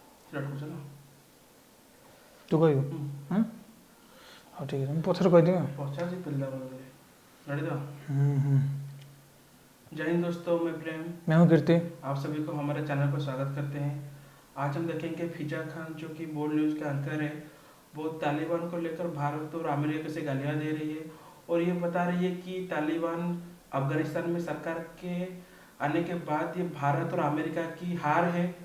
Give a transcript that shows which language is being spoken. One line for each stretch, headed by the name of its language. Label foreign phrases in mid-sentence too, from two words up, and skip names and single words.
Odia: ରଖୁଛ ତୁ କହିବୁ ହଁ ହଉ
Hindi: ठीक है
Odia: ମୁଁ ପଛରେ କହିଦେବି ଆଉ ପଚାରୁଛି ପିଲା ବୋଧେ रेडी तो हम्म।
Hindi: जय हिंद दोस्तों, मैं प्रेम, मैं हूँ कीर्ति। आप सभी को हमारे चैनल पर स्वागत करते हैं। आज हम देखेंगे फिजा खान जो कि बोल्ड न्यूज़ के एंकर है, वो तालिबान को लेकर भारत और अमेरिका से गालियां दे रही है और ये बता रही है कि तालिबान अफगानिस्तान में सरकार के आने के बाद ये भारत और अमेरिका की हार है।